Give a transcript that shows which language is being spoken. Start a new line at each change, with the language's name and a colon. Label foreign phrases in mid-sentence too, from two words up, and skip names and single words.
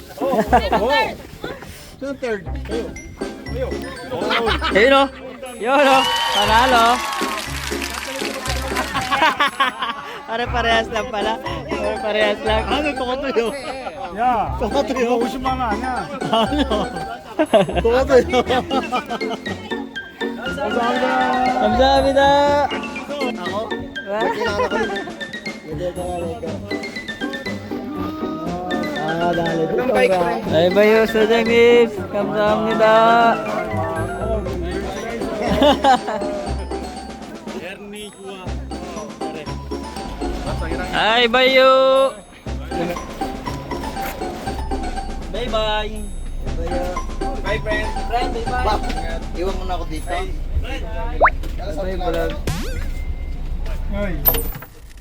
Filipino: Ayun o. Yun o. Panalo. Pare-parehas lang pala. Pare-parehas lang. Ano ito ko tayo?
Korean: 야, 이거 50만 원 아니야? 감사합니다. Bye-bye 사장님. 감사합니다.
Filipino: Ay, bayo.
English: Bye-bye. Bye, friend. Friend, bye-bye. Bob,
Filipino: iwan mo na ako dito.
English: Bye-bye, vlog.